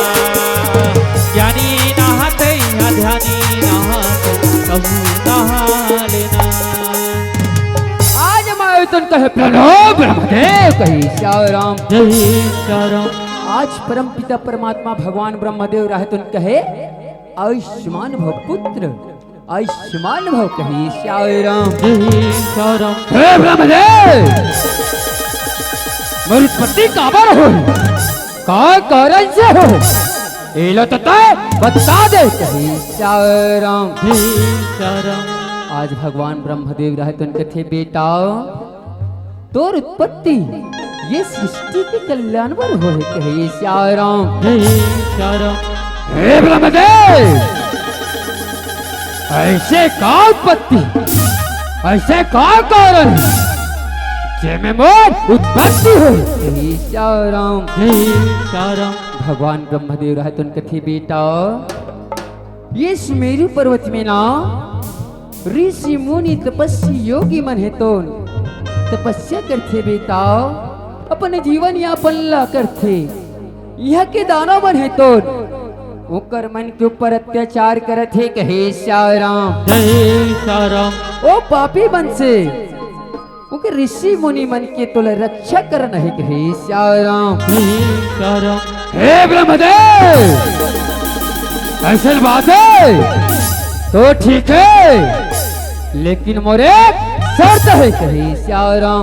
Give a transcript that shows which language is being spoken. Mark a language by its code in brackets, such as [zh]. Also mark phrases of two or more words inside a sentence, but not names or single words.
[hne] ज्ञानी नहाते ध्यानी नहाते प्रभु नहा लेना। आज मायुतन कहे प्रणव ब्रह्मदेव। कहे श्याराम श्याराम आज परम पिता परमात्मा भगवान ब्रह्मदेव रहतुन कहे आयुष्मान भव पुत्र आयुष्मान भव। कहे श्याराम श्याराम हे ब्रह्मदेव मेरी उत्पत्ति काबर हो का कारण से हो एलो तो तय बता दे। कहे श्याराम श्याराम आज भगवान ब्रह्मदेव रहतुन कथे बेटा तोर उत्पत्ति ये सृष्टि के कल्याण पर हो है। कहे श्याराम श्याराम हे ब्रह्मदेव ऐसे का उत्पत्ति ऐसे का कारण जे में मोर उत्पत्ति हो। कहे श्याराम श्याराम भगवान ब्रह्मदेव रहतुन कथे बेटा ये सुमेरु पर्वत में ना ऋषि मुनि तपस्वी योगी मन है तो तपस्या करते बेटा, अपने जीवन यापन ला करते। यह के दानव मन है तो ओकर मन के ऊपर अत्याचार करत है कहे श्याराम जय श्याराम। ओ पापी मन से उनके ऋषि मुनि मन के तुल रक्षा करना है कहे श्याराम जय श्याराम। हे ब्रह्मदेव, असल बात है तो ठीक है, लेकिन मोरे शर्त है कहे श्याराम